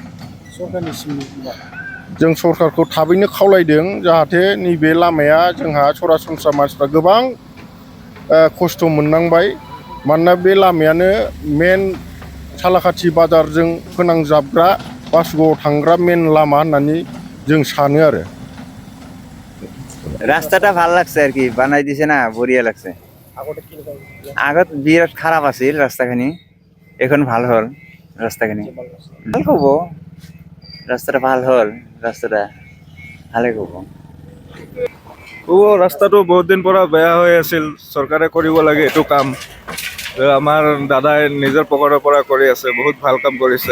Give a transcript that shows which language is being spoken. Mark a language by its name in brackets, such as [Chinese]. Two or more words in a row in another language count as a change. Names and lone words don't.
[Bodo] जों सरकारखौ थाबैनो खावलायदों जाहाथे नैबे लामाया जोंहा सरासनस्रा मानसिफ्रा गोबां खस्थ' मोननांबाय। मानोना बे लामायानो मेन सालाखाथि बाजारजों फोनांजाबग्रा बासुगावआव थांग्रा मेन लामा होननानै जों सानो आरो। [Bangla] রাস্তাটা ভালো লাগছে আর কি, বানাই দিছে না, বড়িয়া লাগছে। আগত বিরাট খারাপ আছিল রাস্তাখানি, এখন ভাল হল রাস্তাখানি। ভাল কব রাস্তাটা ভাল হল, রাস্তাটা ভালে কব। [Assamese] ৰাস্তাটো বহুত দিন পৰা বেয়া হৈ আছিল, চৰকাৰে কৰিব লাগে এইটো কাম। আমাৰ দাদাই নিজৰ পকেটৰ পৰা কৰি আছে, বহুত ভাল কাম কৰিছে।